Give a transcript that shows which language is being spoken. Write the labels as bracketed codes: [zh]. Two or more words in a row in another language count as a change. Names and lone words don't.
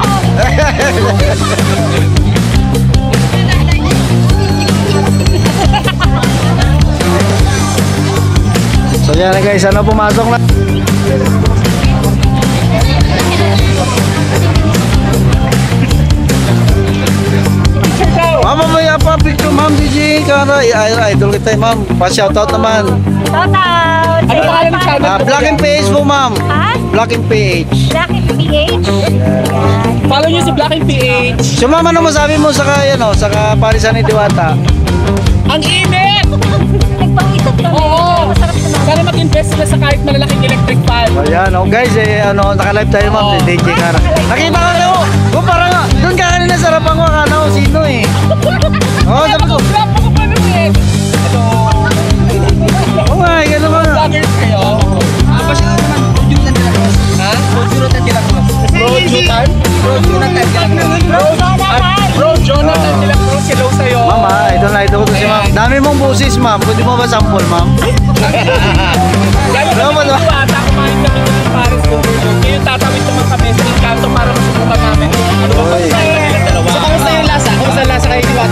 [tl] So yan na guys, ano pumasok na? Kara, idol kita ma'am. Pa-shoutout naman. Shout out! Ano pangalan ng channel? Black and Page po ma'am. Ha? Black and Page. Black and PH? Follow nyo si Black and PH. So ma'am, ano masabi mo sa sa parisan ni Diwata? Ang init! Nagpang-isip kami. Oo! Masarap naman. Sana mag-invest sila sa kahit malalaking [en] electric fan. [tl] Ayan, guys, naka-live tayo ma'am, si DJ Kara. Nakita ka na ko, parang, doon ka kanina sa harapan ko, akala ko sino eh. Oo, sabi ko, Vlog ako pa rin eh. Hello! [en] oh my, [tl] gano'n ka na. Vloggers kayo? Ha? Pro Jonathan de la Cruz. Bro Jonathan de la Cruz. Hello sa'yo. Ma'am, idol na idol ko to si ma'am. Dami mong busis ma'am, pwede mo ba sample ma'am? Gano'n Ano ba kami to? Diwata, kumain kami ng Paris Overload. Ngayon tatawid naman kami sa Encanto para masubukan namin. Ano ba Oy. kung nilang dalawa? So, kamusta yung lasa? Kamusta yung lasa kayo Diwata?